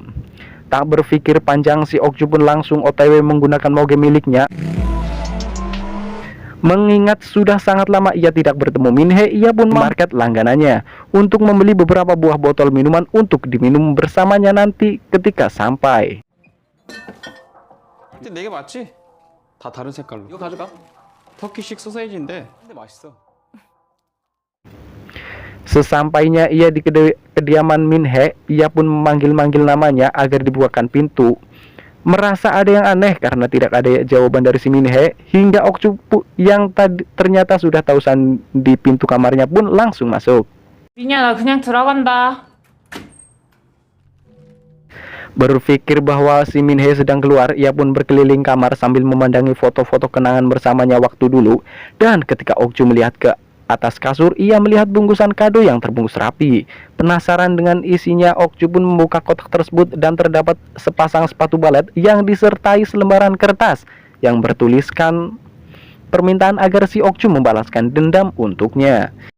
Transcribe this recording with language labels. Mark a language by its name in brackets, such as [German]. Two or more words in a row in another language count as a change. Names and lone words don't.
[Indonesian] Tak berpikir panjang, si Okju pun langsung OTW menggunakan moge miliknya. Mengingat sudah sangat lama ia tidak bertemu Minhe, ia pun market langganannya untuk membeli beberapa buah botol minuman untuk diminum bersamanya nanti ketika sampai. [Korean] 근데 4개 맞지? 다 다른 색깔로. 이거 가져가. 터키식 소세지인데 근데 맛있어. [Indonesian] Sesampainya ia di kediaman Minhe, ia pun memanggil-manggil namanya agar dibukakan pintu. Merasa ada yang aneh karena tidak ada jawaban dari si Minhe, hingga Okju yang ternyata sudah tahu di pintu kamarnya pun langsung masuk. [Korean] 민야, 나 그냥 들어간다. [Indonesian] Berpikir bahwa si Minhe sedang keluar, ia pun berkeliling kamar sambil memandangi foto-foto kenangan bersamanya waktu dulu. Dan ketika Okju melihat ke atas kasur, ia melihat bungkusan kado yang terbungkus rapi. Penasaran dengan isinya, Okju pun membuka kotak tersebut dan terdapat sepasang sepatu balet yang disertai selembaran kertas yang bertuliskan permintaan agar si Okju membalaskan dendam untuknya.